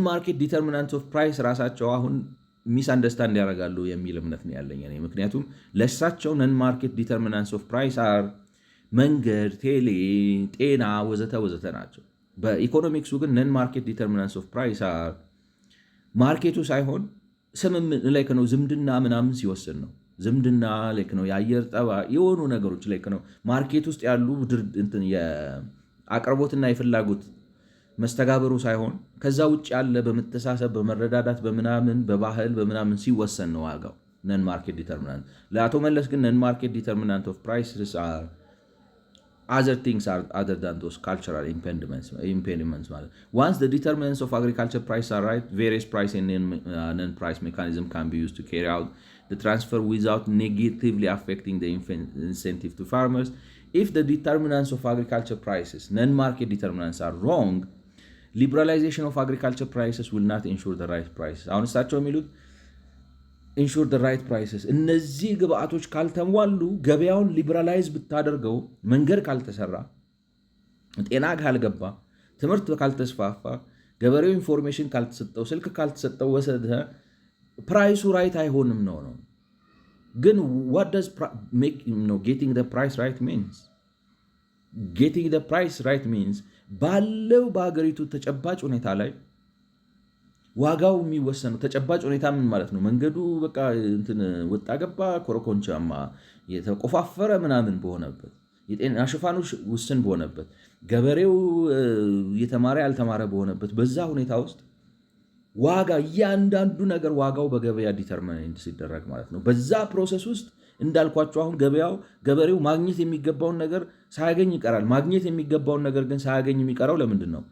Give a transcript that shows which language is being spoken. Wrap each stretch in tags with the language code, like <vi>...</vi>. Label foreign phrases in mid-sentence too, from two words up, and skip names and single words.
<en>market determinants of price</en> <am>ራሳቸው አሁን ሚስ አንደርስታንድ ያደርጋሉ የሚል እምነት ነው ያለኝ እኔ። ምክንያቱም ለእሳቸው</am> <en>non market determinants of price are</en> <am>መንገድ፣ ቴሌ፣ ጤና ወዘተ ናቸው። በኢኮኖሚክሱ ግን</am> <en>non market determinants of price are</en> <am>ማርኬቱ ሳይሆን ላይክ ነው ዝምድና ምናምን ሲወስን ነው። ዝምድና ላይክ ነው የአየር ጠባይ የሆኑ ነገሮች ላይክ ነው ማርኬት ውስጥ ያሉ የአቅርቦትና የፍላጎት መስተጋብሩ ሳይሆን ከዛ ውጭ ያለ በመተሳሰብ በመረዳዳት በምናምን በባህል በምናምን ሲወሰን ነው ዋጋው</am> <en>non market determinant።</en> <am>ለአቶ መለስ ግን</am> <en>non market determinant of prices are other things are other than those cultural impediments ማለት once the determinants of agriculture price are right, various price and non-price mechanism can be used to carry out the transfer without negatively affecting the incentive to farmers. If the determinants of agriculture prices, non-market determinants, are wrong, liberalization of agriculture prices will not ensure the right prices.</en> <am>አሁን እሳቸው የሚሉት</am> <en>ensure the right prices።</en> <am>እነዚህ ግብአቶች ካልተሟሉ ገበያውን ሊበራላይዝ ብታደርገው፣ መንገድ ካልተሰራ፣ ጤና ካልገባ፣ ትምህርት ካልተስፋፋ፣ ገበሬው ኢንፎርሜሽን ካልተሰጠው፣ ስልክ ካልተሰጠው ወሰደ ፕራይሱ ራይት አይሆንም ነው። ግን</am> <en>what does getting the price right means? getting the price right means</en> <am>ባለው በሀገሪቱ ተጨባጭ ሁኔታ ላይ ዋጋው የሚወሰነው ተጨባጭ ሁኔታ ምን ማለት ነው? መንገዱ በቃ እንትን ወጣ ገባ ኮረኮንቻማ የተቆፋፈረ ምናምን በሆነበት የጤና ሽፋኑ ውስን በሆነበት ገበሬው የተማረ ያልተማረ በሆነበት በዛ ሁኔታ ውስጥ ዋጋ እያንዳንዱ ነገር ዋጋው በገበያ ዲተርሚንድ ሲደረግ ማለት ነው። በዛ ፕሮሰስ ውስጥ እንዳልኳቸው አሁን ገበሬው ማግኘት የሚገባውን ነገር ሳያገኝ ይቀራል። ማግኘት የሚገባውን ነገር ግን ሳያገኝ የሚቀረው ለምንድን ነው?</am>